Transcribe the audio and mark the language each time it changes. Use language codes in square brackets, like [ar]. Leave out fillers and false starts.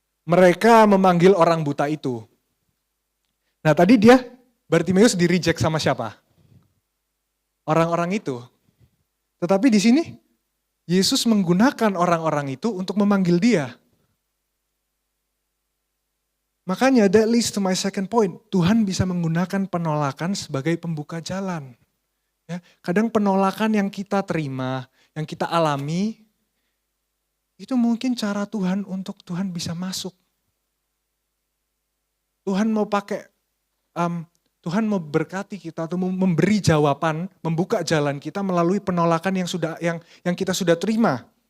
[id] Mereka memanggil orang buta itu. Nah tadi Bartimeus di-reject sama siapa? Orang-orang itu. Tetapi di sini, Yesus menggunakan orang-orang itu untuk memanggil dia. Makanya [en] that leads to my second point. [id] Tuhan bisa menggunakan penolakan sebagai pembuka jalan. Ya, kadang penolakan yang kita terima, yang kita alami, itu mungkin cara Tuhan untuk Tuhan bisa masuk. Tuhan mau pakai, Tuhan mau berkati kita atau memberi jawaban, membuka jalan kita melalui penolakan yang kita sudah terima.